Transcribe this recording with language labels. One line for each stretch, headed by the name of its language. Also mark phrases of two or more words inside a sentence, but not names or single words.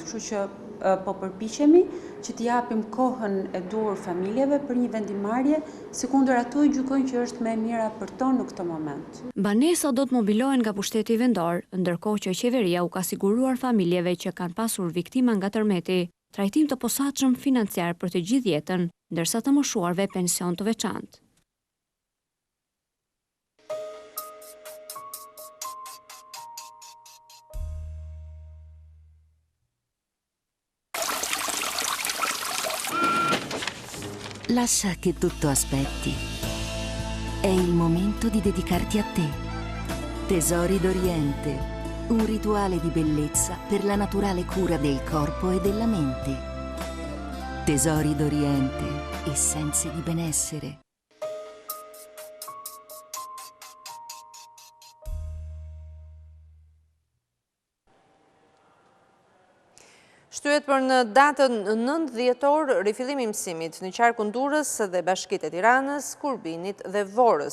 Albanian: Kështu që po përpiqemi që t'i japim kohën e duhur familjeve për një vendimarrje, sekundër ato i gjykojnë që është më e mira për to në këtë moment. Banesa do të mobilohen nga pushteti vendor, ndërkohë që qeveria u ka siguruar familjeve që kanë pasur viktima nga tërmeti trajtim të posaçëm financiar për të gjithë jetën, ndërsa të moshuarve pension të veçantë.
Italian: Lascia che tutto aspetti. È il momento di dedicarti a te. Tesori d'Oriente, un rituale di bellezza per la naturale cura del corpo e della mente. Tesori d'Oriente, essenze di benessere.
Albanian: Shtyhet për në datën 9 dhjetor rifillimi i mësimit në qarkun Durrës dhe Bashkitë e Tiranës, Kurbinit dhe Vorrës.